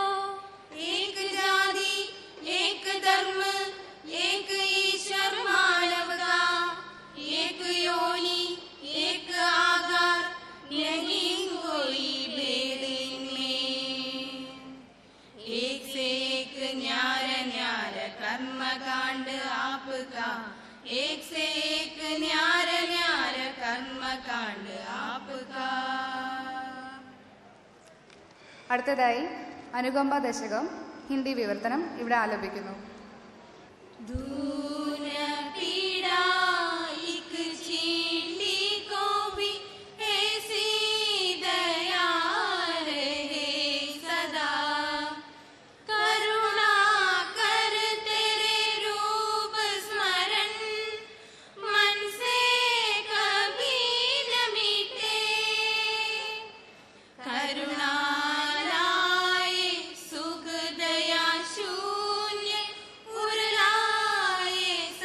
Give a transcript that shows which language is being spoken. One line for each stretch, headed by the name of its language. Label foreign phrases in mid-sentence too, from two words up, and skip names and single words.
Hindi: एक जाति एक धर्म एक ईश्वर मानव का एक योनि एक आधार नहीं कोई भेद इनमें एक से एक न्यार न्यार कर्म कांड आपका एक से एक न्यार न्यार कर्म कांड आपका
Malayalam: അടുത്തതായി അനുകമ്പ ദശകം ഹിന്ദി വിവർത്തനം ഇവിടെ ആലപിക്കുന്നു.
Hindi: दूर पीड़ा एक चींटी को भी ऐसी दया रहे सदा करुणा कर तेरे रूप स्मरण मन से कभी न मिटे करुणा लाए सुख दया शून्य उरलाए